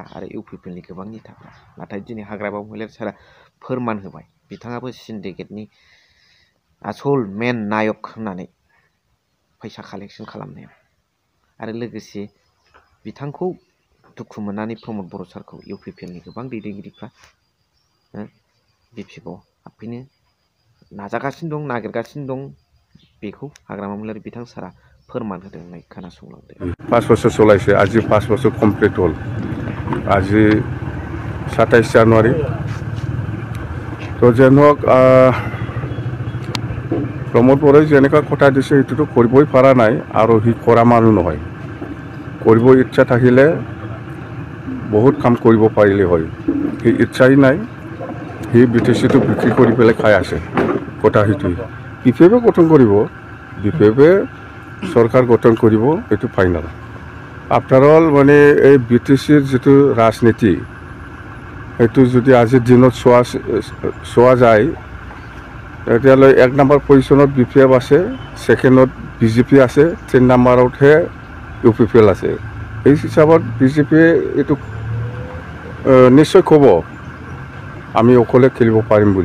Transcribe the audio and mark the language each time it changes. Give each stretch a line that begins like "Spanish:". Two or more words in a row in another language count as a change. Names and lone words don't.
Bodo: आरो इउपिपिएलनि गोबां नेताफ्रा नाथाय दिनै हाग्रामा महिलारि सारा फोरमान होबाय बिथाङाबो सिन्डिकेटनि आसल मेन नायक होननानै फैसा कालेक्सन खालामनायाव आरो लोगोसे बिथांखौ दुखु मोननानै प्रमद बर' सारखौ इउपिपिएलनि गोबां दैदेनगिरिफ्रा बिपिएफआव हाबफैनो नाजागासिनो दं नागिरगासिनो दं बेखौ हाग्रामा महिलारि बिथां सारा फोरमान होदों होननाय खोनासंलांदो
Assamese: 5 বছর চলাইছে আজি 5 বছর কমপ্লিট হল আজি 27 জানুৱাৰী তো যেন হোক प्रमोद बर'ই যেনেকা কথা দিছে সেইটোতো কৰিবই পৰা নাই আৰু সি কৰা মানুহ নহয় কৰিব ইচ্ছা থাকিলে বহুত কাম কৰিব পাৰিলে হয় সি ইচ্ছাই নাই সি বিটিচিটো বিক্ৰী কৰি পেলাই খাই আছে কথা সেইটোৱে বিপিএফে গঠন কৰিব বিপিএফে চৰকাৰ গঠন কৰিব এইটো
English: final after all
Assamese: মানে এই বিটিচিৰ যিটো ৰাজনীতি সেইটো যদি আজিৰ দিনত চোৱা যায় তেতিয়াহ'লে 1
English: number position
Assamese: বিপিএফ আছে ছেকেণ্ডত বিজেপি আছে 3 নম্বৰতহে ইউপিপিএল আছে এই হিচাপত বিজেপিয়ে এইটো নিশ্চয় ক'ব আমি অকলে খেলিব পাৰিম বুলি